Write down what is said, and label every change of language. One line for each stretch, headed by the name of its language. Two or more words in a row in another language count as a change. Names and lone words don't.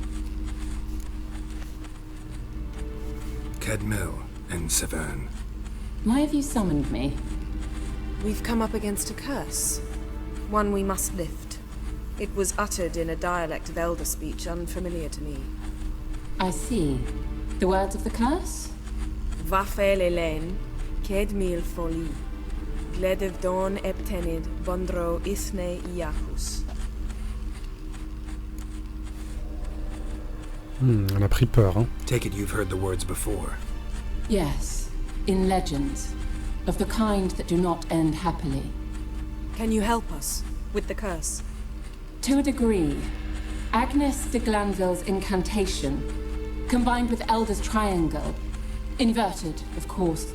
English: Cadmil and Severn. Why have you summoned me? We've come up against a curse. One we must lift. It was uttered in a dialect of elder speech unfamiliar to me. I see. The words of the curse? Vafel Elen, Ked Mil Foli, Gledev Don Eptenid, Bondro Ithne Iacus.
French: On a pris peur, hein.
English: Take it you've heard the words before. Yes, in legends. Of the kind that do not end happily. Can you help us with the curse? To a degree. Agnes de Glanville's incantation, combined with Elder's triangle, inverted, of course.